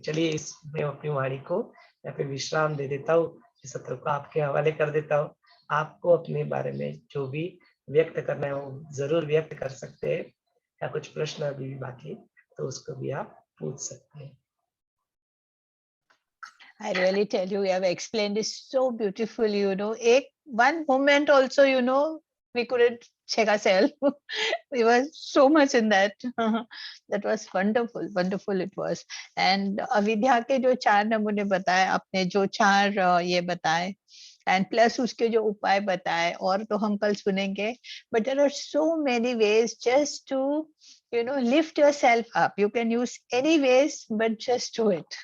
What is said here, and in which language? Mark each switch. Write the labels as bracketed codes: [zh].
[hi] चलिए, इसमें अपनी वाणी को यहाँ पे विश्राम दे देता हूँ, इस सत्र को आपके हवाले कर देता हूँ। आपको अपने बारे में जो भी व्यक्त करना है वो जरूर व्यक्त कर सकते हैं, या कुछ प्रश्न अभी भी बाकी तो उसको भी आप पूछ सकते हैं। [en] I really tell you, you have explained this so beautifully, you know. One moment also, you know, we couldn't check ourselves. We were so much in that. That was wonderful, wonderful it was. [hi] And अविद्या के जो 4 नमूने बताए आपने, जो 4 ये बताए, [en] and plus [hi] उसके जो उपाय बताए, और तो हम कल सुनेंगे. [en] But there are so many ways just to, you know, lift yourself up. You can use any ways, but just do it.